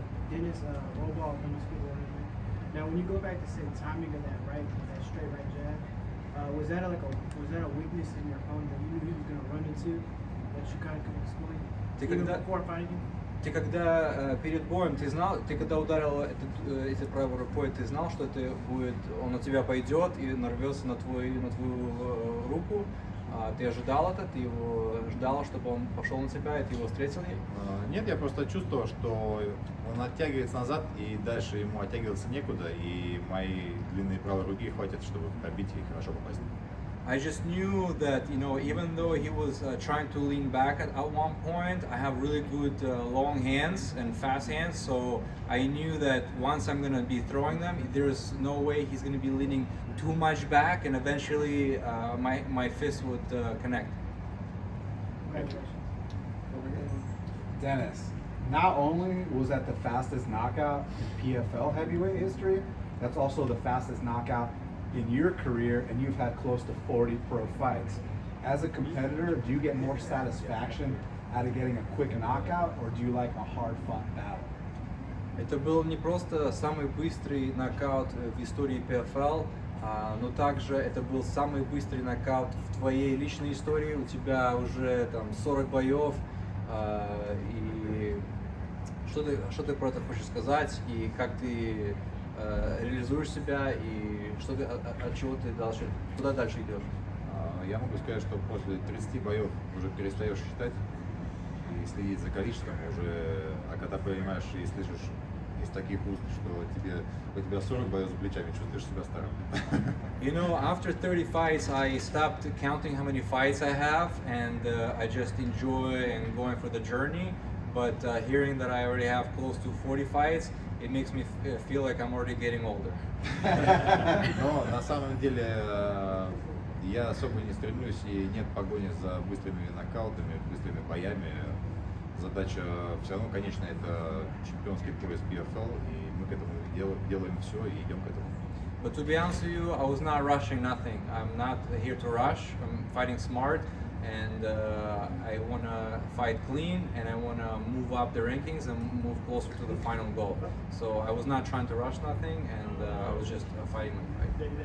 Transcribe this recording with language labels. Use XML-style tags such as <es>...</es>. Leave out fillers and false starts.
<en>Dennis, roll ball, undisputed world. Now, when you go back to say the timing of that right, that straight right jab, was that a weakness in your opponent that you knew he was going to run into, that you kind of could exploit? Even before fighting him?</en> <ru>Ты когда перед боем, ты когда ударил этой правой рукой, ты знал, что это будет, он на тебя пойдет и нарвется на твою руку? Ты ожидал это? Ты его ждал, чтобы он пошел на тебя, и ты его встретил? Нет, я просто чувствовал, что он оттягивается назад, и дальше ему оттягиваться некуда, и мои длинные правой руки хватит, чтобы пробить и хорошо попасть.</ru> <en>I just knew that, even though he was trying to lean back at one point, I have really good long hands and fast hands, so I knew that once I'm going to be throwing them, there's no way he's going to be leaning too much back, and eventually my fist would connect. Congratulations. Dennis, not only was that the fastest knockout in PFL heavyweight history, that's also the fastest knockout in your career, and you've had close to 40 pro fights. As a competitor, do you get more satisfaction out of getting a quick knockout, or do you like a hard-fought battle?</en> <ru>Это был не просто самый быстрый нокаут в истории PFL, но также это был самый быстрый нокаут в твоей личной истории. У тебя уже там 40 боев, и что ты про это хочешь сказать, и как ты реализуешь себя, и что ты, от чего ты дальше, куда дальше идешь? Я могу сказать, что после 30 боев уже перестаешь считать и следить за количеством уже, а когда понимаешь и слышишь из таких уст, что у тебя 40 боев за плечами, чувствуешь себя старым.</ru> <en>After 30 fights, I stopped counting how many fights I have, and I just enjoy and going for the journey. But hearing that I already have close to 40 fights, it makes me feel like I'm already getting older.</en> <ru>Но на самом деле я особо не стремлюсь, и нет погони за быстрыми нокаутами, быстрыми боями. Задача все равно, конечно, это чемпионский пояс PFL, и мы к этому делаем все и идем к этому.</ru> <en>But to be honest with you, I was not rushing nothing. I'm not here to rush. I'm fighting smart, and I want to fight clean, and I want to move up the rankings and move closer to the final goal. So I was not trying to rush nothing, and I was just fighting my fight.</en>